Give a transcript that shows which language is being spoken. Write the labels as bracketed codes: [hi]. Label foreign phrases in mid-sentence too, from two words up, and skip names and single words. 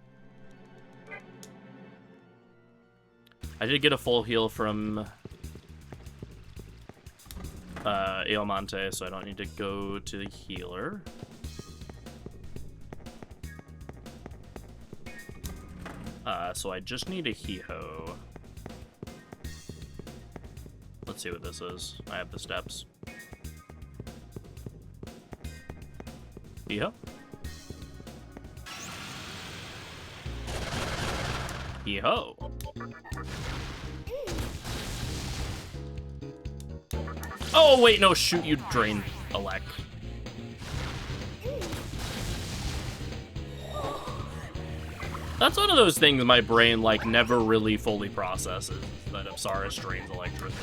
[en] I did get a full heal from Eomante, so I don't need to go to the healer. So I just need a hee-ho. Let's see what this is. I have the steps. Hee-ho. Hee-ho. Oh, wait, no, shoot, you drain Elec. That's one of those things my brain, like, never really fully processes, that Apsaris drains electricity.